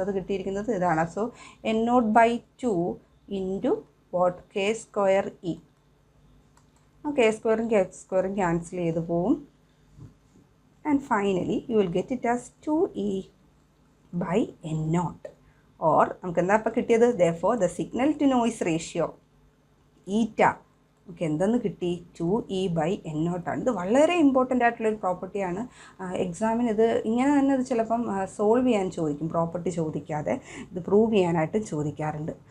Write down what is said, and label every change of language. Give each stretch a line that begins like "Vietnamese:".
Malayalam: അത് കിട്ടിയിരിക്കുന്നത് ഇതാണ്. So N not by 2 into what? K square E. ആ കെ സ്ക്വയറും ക്യാൻസൽ ചെയ്ത് പോവും.
English: and finally you will get it as 2e by n naught, or
Malayalam: നമുക്ക് എന്താ ഇപ്പോൾ കിട്ടിയത്?
English: therefore the signal to noise ratio eta, okay,
Malayalam: എന്തെന്ന് കിട്ടി?
English: 2e by n naught ആണ്.
Malayalam: ഇത് വളരെ ഇമ്പോർട്ടൻ്റ് ആയിട്ടുള്ളൊരു പ്രോപ്പർട്ടിയാണ്. എക്സാമിന് ഇത് ഇങ്ങനെ തന്നെ ഇത് ചിലപ്പം സോൾവ് ചെയ്യാൻ ചോദിക്കും, പ്രോപ്പർട്ടി ചോദിക്കാതെ ഇത് പ്രൂവ് ചെയ്യാനായിട്ട് ചോദിക്കാറുണ്ട്.